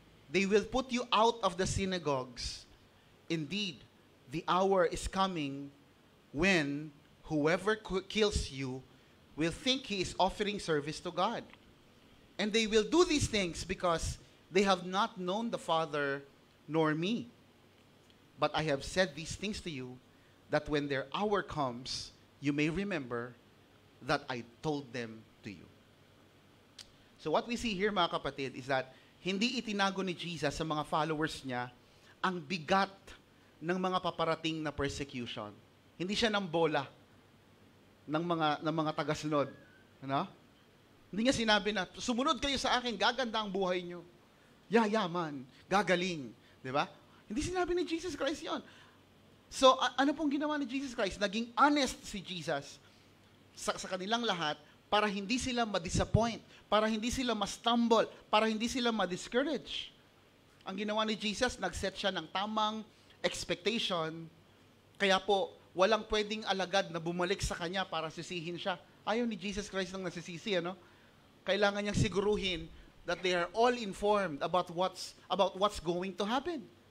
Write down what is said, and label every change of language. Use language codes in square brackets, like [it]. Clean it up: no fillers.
[en] They will put you out of the synagogues. Indeed, the hour is coming when whoever kills you will think he is offering service to God. And they will do these things because they have not known the Father nor me. But I have said these things to you, that when their hour comes, you may remember that I told them to you. So what we see here, [tl] mga kapatid, is that hindi itinago ni Jesus sa mga followers niya ang bigat ng mga paparating na persecution. Hindi siya ng bola ng mga tagasunod. Ano? Hindi niya sinabi na, sumunod kayo sa akin, gaganda ang buhay niyo. Yayaman, gagaling. Di ba? Hindi sinabi ni Jesus Christ yon. So, ano pong ginawa ni Jesus Christ? Naging honest si Jesus sa kanilang lahat para hindi sila ma-disappoint, para hindi sila ma-stumble, para hindi sila ma-discourage. Ang ginawa ni Jesus, nag-set siya ng tamang expectation, kaya po, walang pwedeng alagad na bumalik sa kanya para sisihin siya. Ayaw ni Jesus Christ nang nasisisi, ano? Kailangan niyang siguruhin [en] that they are all informed about what's going to happen.